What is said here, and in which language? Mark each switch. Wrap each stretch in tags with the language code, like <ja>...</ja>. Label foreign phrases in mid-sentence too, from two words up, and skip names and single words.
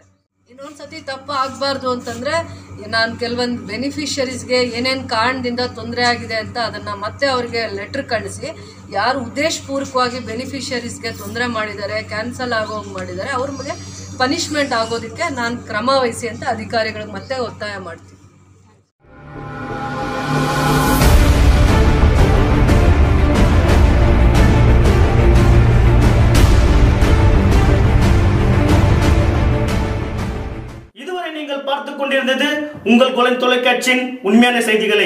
<kn>ಇನ್ನೊಂದು ಸತಿ ತಪ್ಪು ಆಗಬಾರ್ದು ಅಂತಂದರೆ ನಾನು ಕೆಲವೊಂದು ಬೆನಿಫಿಷರೀಸ್ಗೆ ಏನೇನು ಕಾರಣದಿಂದ ತೊಂದರೆ ಆಗಿದೆ ಅಂತ ಅದನ್ನು ಮತ್ತೆ ಅವ್ರಿಗೆ ಲೆಟ್ರ್ ಕಳಿಸಿ ಯಾರು ಉದ್ದೇಶಪೂರ್ವಕವಾಗಿ ಬೆನಿಫಿಷರೀಸ್ಗೆ ತೊಂದರೆ ಮಾಡಿದ್ದಾರೆ, ಕ್ಯಾನ್ಸಲ್ ಆಗೋಗಿ ಮಾಡಿದ್ದಾರೆ, ಅವ್ರ ಬಗ್ಗೆ ಪನಿಷ್ಮೆಂಟ್ ಆಗೋದಕ್ಕೆ ನಾನು ಕ್ರಮ ವಹಿಸಿ ಅಂತ ಅಧಿಕಾರಿಗಳಿಗೆ ಮತ್ತೆ ಒತ್ತಾಯ ಮಾಡ್ತೀನಿ.</kn> <ta>நீங்கள் பார்த்துக் கொண்டிருந்தது உங்கள் குலன் தொலைக்காட்சியின் உண்மையான செய்திகளை.</ta>